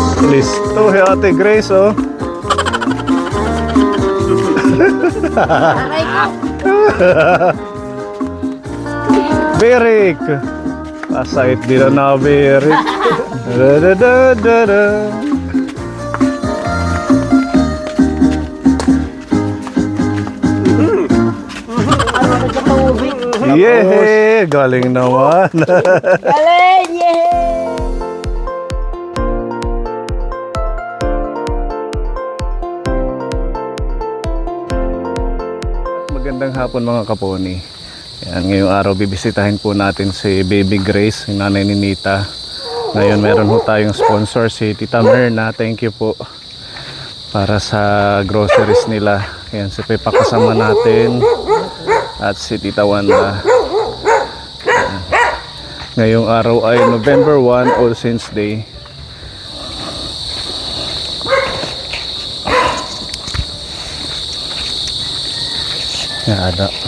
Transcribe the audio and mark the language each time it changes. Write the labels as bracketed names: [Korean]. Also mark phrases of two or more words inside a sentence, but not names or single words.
[Filipino] Listo, Ate Grace, oh. Aray ko. Berik. Pasait din na Berik. Da-da-da-da-da. Yeah, galing naman. Galing! Yehey! Magandang hapon mga kaponi. Yan, ngayong araw bibisitahin po natin si Baby Grace, yung nanay ni Nita. Ngayon meron po tayong sponsor, si Tita Merna. [English] Thank you [Filipino] po para sa groceries nila. Yan, si Pepa kasama natin at si Tita Wanda. Yan. Ngayong araw ay November 1, All Saints Day. Yan, ada.